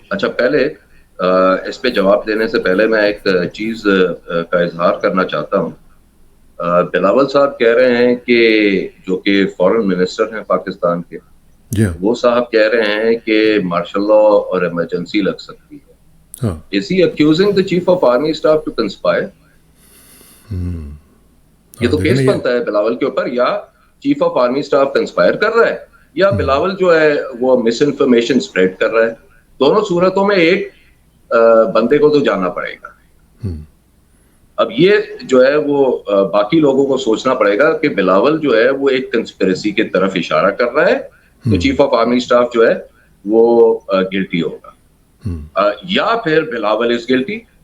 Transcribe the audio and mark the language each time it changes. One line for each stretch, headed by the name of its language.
Urdu: اچھا, پہلے اس پہ جواب دینے سے پہلے میں ایک چیز کا اظہار کرنا چاہتا ہوں. بلاول صاحب کہہ رہے ہیں کہ جو کہ فارن منسٹر ہیں پاکستان کے, وہ صاحب کہہ رہے ہیں کہ مارشل لا اور ایمرجنسی لگ سکتی ہے.
English: Is he accusing the chief of army staff to conspire?
Urdu: یہ تو کیس بنتا ہے بلاول کے اوپر. یا چیف آف آرمی اسٹاف کنسپائر کر رہا ہے یا بلاول جو ہے وہ مس انفارمیشن اسپریڈ کر رہا ہے. دونوں صورتوں میں ایک بندے کو تو جانا پڑے گا. اب یہ جو ہے وہ باقی لوگوں کو سوچنا پڑے گا کہ بلاول جو ہے وہ ایک کنسپریسی کی طرف اشارہ کر رہا ہے, تو چیف آف آرمی اسٹاف جو ہے وہ گلٹی ہوگا, یا پھر بلاول
English: Is guilty.